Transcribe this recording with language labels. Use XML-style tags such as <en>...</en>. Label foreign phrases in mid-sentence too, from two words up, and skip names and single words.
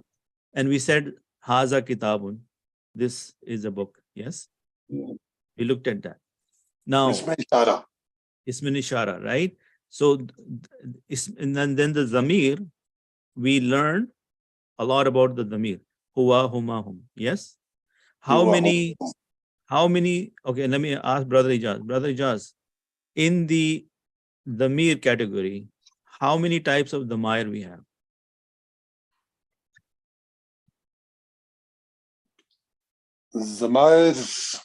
<en>And we said</en> <ar>هذا كتاب.</ar> <en>This is a book. Yes. We looked at that. Now, Isme ishara, right? So and then the zamir, we learned a lot about the zamir.</en> <ar>هو، هما، هم.</ar> <en>Yes. How many? Okay, let me ask Brother Ijaz. Brother Ijaz, in the zamir category, how many types of dhamir we have? Zamair.</en>